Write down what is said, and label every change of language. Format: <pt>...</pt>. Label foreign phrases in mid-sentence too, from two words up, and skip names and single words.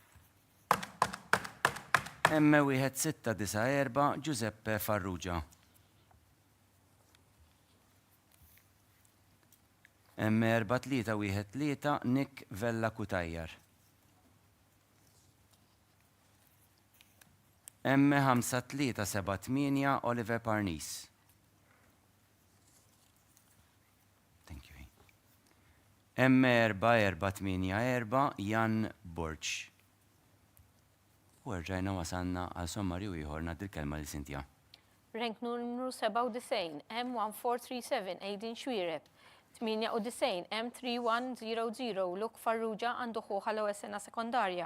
<mt>M1694 Giuseppe Farrugia. M4-3-1-3 Nick Vella Kutajjar. M5-3-7-8 Oliver Parnis.</mt> <en>Thank you.</en> <mt>M4-4-8 Jan Borch. U rġajna wasanna għal sommarju ieħor ngħaddi l-kelma lil Cynthia. Rank numru 97, M1437, Aidin Xwireb. 98, M3100, Luk Farrugia għandu ħuħa l-ewwel sena sekondarja.</mt>